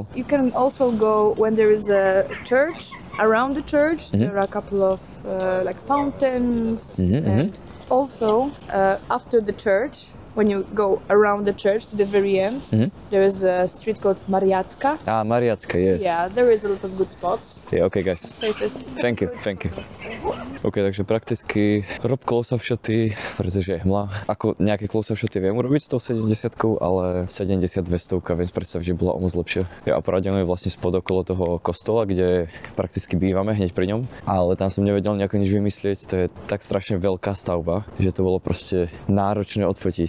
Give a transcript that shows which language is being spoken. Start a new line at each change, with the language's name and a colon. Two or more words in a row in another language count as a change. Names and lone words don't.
English: You can also go when there is a church. Around the church, there are a couple of like fountains, and also after the church, when you go around the church to the very end, there is a street called Mariacka. Ah, Mariacka, yes. Yeah, there is a lot of good spots. Yeah, okay guys. Safest. Thank you.
Slovak: OK, takže prakticky rob close-up shoty, pretože je hmla. Ako nejaké close-up shoty viem urobiť s tou 70-kou, ale 70-200 viem predstaviť, že bola o moc lepšia. Ja opravdene je vlastne spod okolo toho kostola, kde prakticky bývame hneď pri ňom, ale tam som nevedel nejako nič vymyslieť, to je tak strašne veľká stavba, že to bolo proste náročné odfotiť.